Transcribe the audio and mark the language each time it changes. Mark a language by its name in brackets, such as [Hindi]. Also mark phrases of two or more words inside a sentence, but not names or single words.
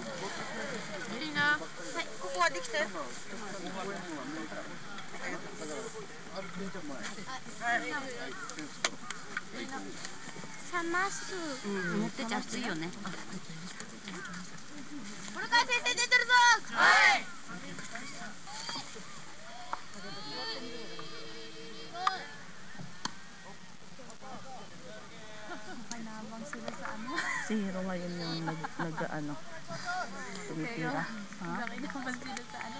[Japanese] いいな。はい、ここはできたよ。冷ます持ってちゃ熱いよね。これから先生出てるぞ。はい。 [Filipino] Nakanabang sila sa ano. Si Hero ngayon yung nag-ano. Tumitira. Ha? Nakinabang sila sa ano.